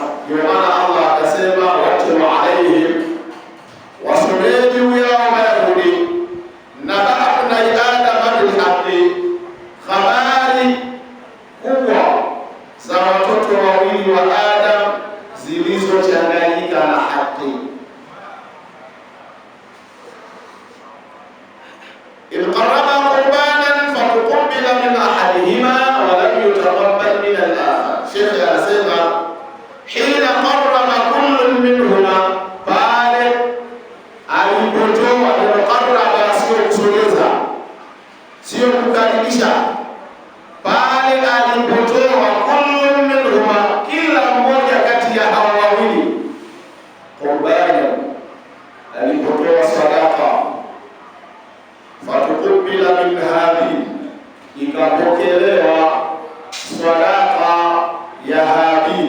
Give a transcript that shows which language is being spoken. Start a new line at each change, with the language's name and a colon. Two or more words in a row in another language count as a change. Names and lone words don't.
Swahili: Ndio maana Allah akasema
Arabic: واتل عليهم,
Swahili: wasomee juu yao Mayahudi
Arabic: نبأ ابني آدم بالحق,
Swahili: habari kubwa za watoto wawili wa Adam zilizochanganyika na haki.
Arabic: إذ قربا قربانا فتقبل من أحدهما ولم يتقبل من الآخر.
Swahili: شيخ anasema
Arabic: حين قرب كل منهما,
Swahili: pale alipotoa. Neno qarraba sio kusogeza, sio kukaribisha. Pale alipotoa
Arabic: كل منهما,
Swahili: kila mmoja kati ya hawa wawili, qurbana, alipotoa sadaka,
Arabic: فتقبل من هابيل,
Swahili: ikapokelewa sadaka ya Habil.